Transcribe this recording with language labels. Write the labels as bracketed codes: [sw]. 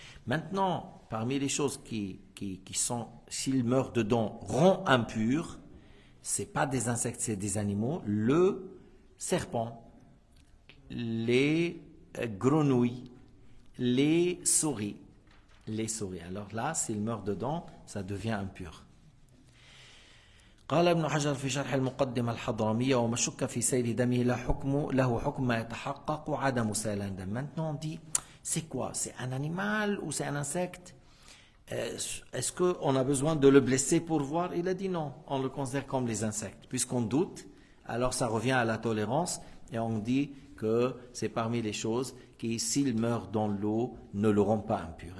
[fr] Maintenant, parmi les choses qui sont, s'ils meurent dedans, rend impur, c'est pas des insectes, c'est des animaux. Le serpent, les grenouilles, les souris. Alors là, s'ils meurent dedans, ça devient impur. [ar] قال ابن حجر في شرح المقدمة الحضرمية وما شك في سيل دمه له حكم ما يتحقق عدم سيلان دم. [fr] Maintenant on dit, c'est quoi? C'est un animal ou c'est un insecte? Est-ce qu'on a besoin de le blesser pour voir? Il a dit non, on le considère comme les insectes. Puisqu'on doute, alors ça revient à la tolérance et on dit que c'est parmi les choses qui, s'il meurt dans l'eau, ne le rend pas impur.